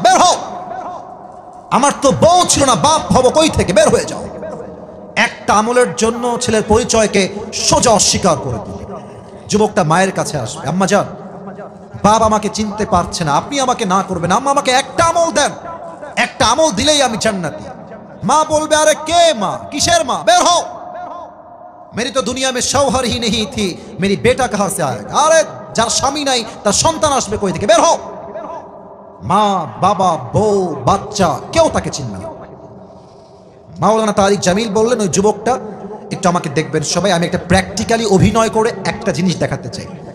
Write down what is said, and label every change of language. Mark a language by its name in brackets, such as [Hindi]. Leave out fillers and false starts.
[Bangla] বের হও, আমার তো বউ ছিল না, বাপ হব কই থেকে, বের হয়ে যাও। একটা আমলের জন্য ছেলের পরিচয়কে সোজা অস্বীকার করে দিবে। যুবকটা মায়ের কাছে আসবে, আম্মা যান, বাপ আমাকে চিনতে পারছে না, আপনি আমাকে না করবেন, আম্মা আমাকে একটা আমল দেন, একটা আমল দিলেই আমি জান্নাতি। মা বলবে, আরে কে মা, কিসের মা, বের হও, [Hindi] मेरी तो दुनिया में शौहर ही नहीं थी, मेरी बेटा कहां से आएगा। [Bangla] अरे যার স্বামী নাই তার সন্তান আসবে কই থেকে, বের হও। মা বাবা বউ বাচ্চা কেউ তাকে চিনবে না। মাওলানা তারিক জামিল বললেন, ওই যুবকটা একটু আমাকে দেখবেন সবাই, আমি একটা প্র্যাকটিক্যালি অভিনয় করে একটা জিনিস দেখাতে চাই।